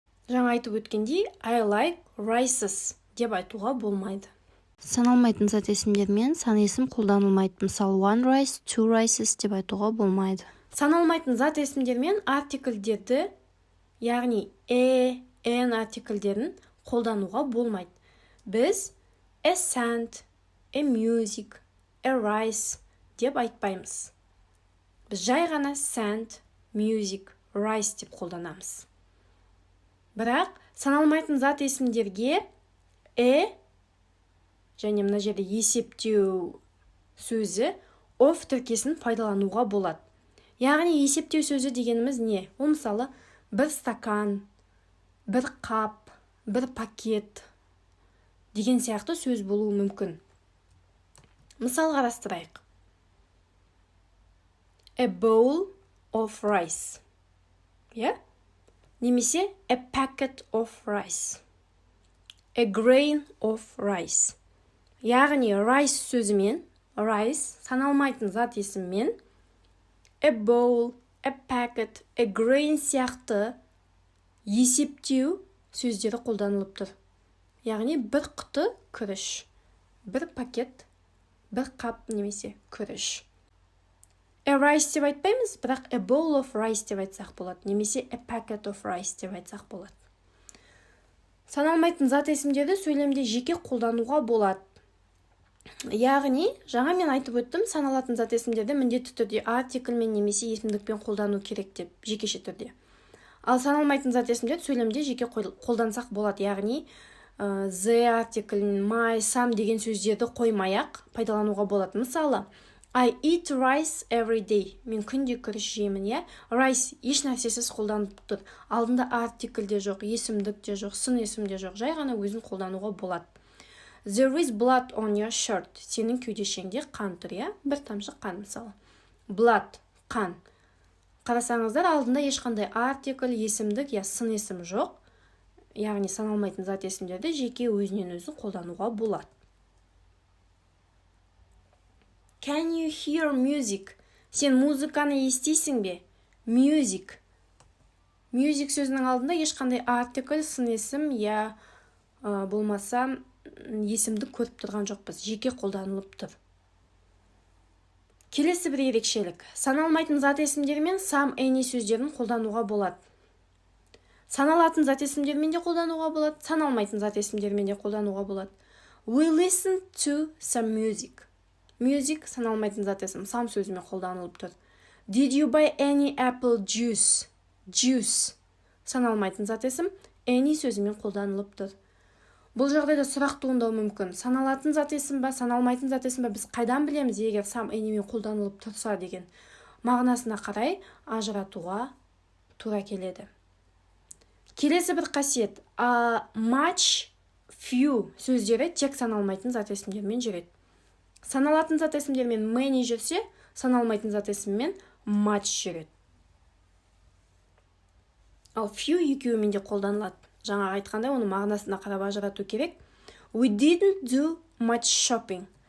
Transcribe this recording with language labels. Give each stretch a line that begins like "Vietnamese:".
Kazakh: Жаңа айтып өткендей,
English: I like rices
Kazakh: деп айтуға болмайды. Саналмайтын зат есімдермен сан есім қолданылмайды. Мысалы,
English: one rice, two rices
Kazakh: деп айтуға болмайды. Саналмайтын зат есімдермен артикльдерді, яғни an артикльдерін қолдануға болмайды. Біз
English: a sand, a music, a rice
Kazakh: деп айтпаймыз. Біз жай ғана
English: sand, music, rice
Kazakh: деп қолданамыз. Бірақ саналмайтын зат есімдерге және мына жерде есептеу сөзі of тіркесін пайдалануға болады. Яғни есептеу сөзі дегеніміз не? Ол мысалы бір стакан, бір қап, бір пакет деген сияқты сөз болуы мүмкін. Мысал қарастырайық.
English: A bowl of rice.
Kazakh: Немесе
English: a packet of rice. A grain of rice.
Kazakh: Яғни rice сөзімен, rice саналмайтын зат есіммен
English: a bowl, a packet, a grain
Kazakh: сияқты есептеу сөздері қолданылып тұр. Яғни бір құты күріш, бір пакет, бір қап немесе күріш.
English: A rice
Kazakh: деп айтпаймыз, бірақ
English: a bowl of rice
Kazakh: деп айтсақ болады, немесе
English: a packet of rice
Kazakh: деп айтсақ болады. Саналмайтын зат есімдерді сөйлемде жеке қолдануға болады. Яғни, жаңа мен айтып өттім, саналатын зат есімдерді міндетті түрде артикльмен немесе есімдікпен қолдану керек деп, жекеше түрде. Ал саналмайтын зат есімдерді сөйлемде жеке қолдансақ болады, яғни the артиклін, my, some деген сөздерді қоймай-ақ пайдалануға болады.
English: Мысалы, I eat rice every day.
Kazakh: Мен күнде күріш жеймін, иә? Rice еш нәрсесіз қолданып тұр. Алдында артикль де жоқ, есімдік те жоқ, сын есім де жоқ. Жай ғана өзін қолдануға болады.
English: There is blood on your shirt.
Kazakh: Сенің кеудешеңде қан тұр, иә? Бір тамшы қан мысалы. Blood, қан. Қарасаңыздар, алдында ешқандай артикль, есімдік, я сын есім жоқ. Яғни саналмайтын зат есімдерді жеке өзінен өзі қолдануға болады.
English: Can you hear music?
Kazakh: Сен музыканы естисің бе?
English: Music.
Kazakh: Music сөзінің алдында ешқандай артикль, сын есім, я болмаса есімді көріп тұрған жоқпыз. Жеке қолданылып тұр. Келесі бір ерекшелік. Саналмайтын зат есімдермен some, any сөздерін қолдануға болады. Саналатын зат есімдермен де қолдануға болады, саналмайтын зат есімдермен де қолдануға болады.
English: We listen to some music.
Kazakh: Music саналмайтын зат есім, some сөзімен қолданылып тұр.
English: Did you buy any apple juice?
Kazakh: Juice саналмайтын зат есім, any сөзімен қолданылып тұр. Бұл жағдайда сұрақ туындауы мүмкін. Саналатын зат есім ба, саналмайтын зат есім ба, біз қайдан білеміз, егер some, anyмен қолданылып тұрса деген. Мағынасына қарай ажыратуға тура келеді. Келесі бір қасиет. Much, few сөздері тек саналмайтын зат есімдермен жүреді. Саналатын зат есімдермен many жүрсе, саналмайтын зат есіммен much жүреді. Ал few екеуімен де қолданылады. Жаңа айтқандай, оны мағынасына қарап ажырату керек.
English: We didn't do much shopping.